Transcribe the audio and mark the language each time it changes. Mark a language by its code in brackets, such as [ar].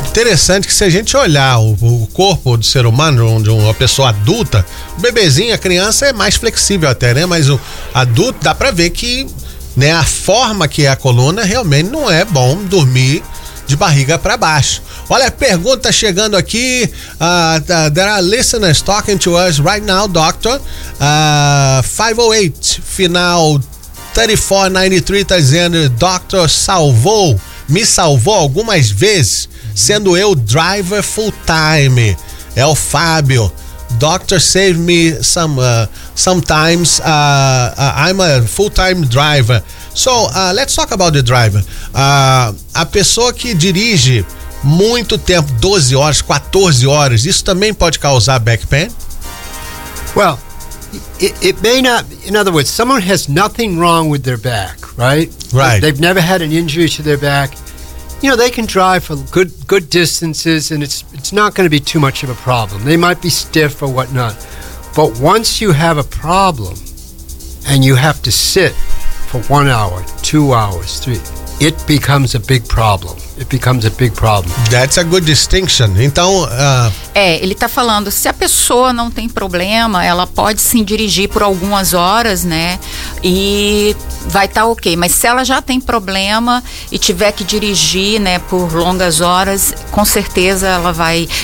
[pt] Interessante que se a gente olhar o corpo do ser humano, de uma pessoa adulta, o bebezinho, a criança é mais flexível até, né? Mas o adulto dá para ver que, né, a forma que é a coluna, realmente não é bom dormir de barriga para baixo. Olha, pergunta chegando aqui. [en] There are listeners talking to us right now, doctor. [pt] 508, final 3493, tá dizendo: doctor, me salvou algumas vezes, sendo eu [en] driver full time. [pt] É o Fábio. [en] Doctor, save me sometimes. I'm a full-time driver. So, let's talk about the driver. [pt] A pessoa que dirige muito tempo, 12 horas, 14 horas, isso também pode causar [en] back pain? Well, it may not. In other words, someone has nothing wrong with their back, right? Right. They've never had an injury to their back. You know, they can drive for good distances, and it's not going to be too much of a problem. They might be stiff or whatnot. But once you have a problem, and you have to sit for 1 hour, 2 hours, three, it becomes a big problem. It becomes a big problem. That's a good distinction. [pt] Então, ele está falando, se a pessoa não tem problema, ela pode sim dirigir por algumas horas, né? E vai estar ok. Mas se ela já tem problema e tiver que dirigir, né, por longas horas, com certeza ela vai...